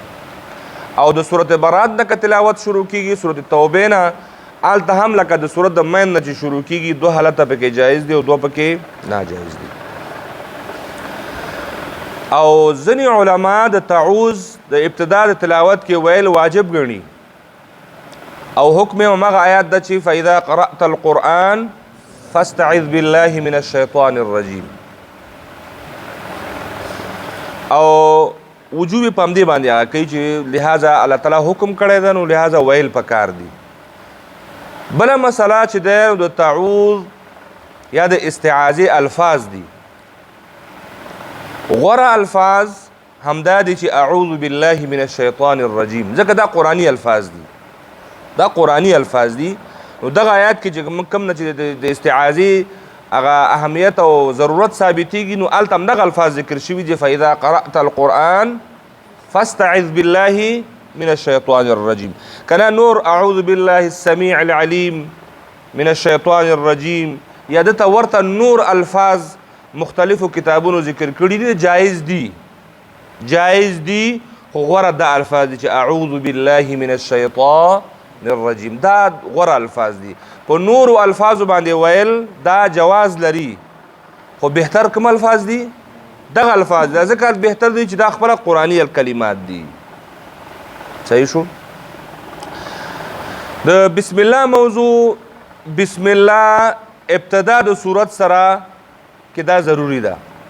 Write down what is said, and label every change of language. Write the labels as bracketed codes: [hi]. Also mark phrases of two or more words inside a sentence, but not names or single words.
[ps] او د صورت برات نه که تلاوت شروع کېږي صورت توبې نه هلته هم لکه د صورت د منځ نه چې شروع کېږي دوه حالته پکې جایز دي او دوه پکې ناجایز دي. او ځینې علما د تعوذ د ابتدا د تلاوت کې ویل واجب ګڼي او حکم یې همغه آیات ده چې [ar] فاذا قرأت القرآن فاستعذ بالله من الشیطان الرجیم. [ps] او وجوب په همدې باندې هغه کوي چې لہذا الله تعالی حکم کړی ده نو لہذا ویل پکار دي. بله مسله چې دی د تعوذ یا د استعاذې الفاظ دي، غوره الفاظ همدا دي چې [ar] اعوذ بالله من الشیطان الرجیم، [ps] ځکه دا قرآني الفاظ دي، دا قرآني الفاظ دي. نو دغه آیات کې چې کوم نه چې د استعاذې هغه اهمیت او ضرورت ثابتېږي نو هلته هم دغه الفاظ ذکر شوي دي [ar] فاذا قرأت القرآن فاستعذ بالله من الشیطان الرجیم. [ps] کنه نور [ar] اعوذ بالله السمیع العلیم من الشیطان الرجیم [ps] یا دته ورته نور الفاظ مختلفو کتابونو ذکر کړي دي، جایز دي، جایز دي، خو غوره دا الفاظ دي چې [ar] اعوذ بالله من الشیطان الرجیم، [ps] دا غوره الفاظ دي. په نورو الفاظو باندې ویل دا جواز لري خو بهتر کوم الفاظ دي؟ دغه الفاظ دي، ځکه بهتر دي چې دا خپله قرآني الکلمات دي. صحیح شو؟ د بسم الله موضوع بسم الله ابتدا د صورت سره کې دا ضروری ده.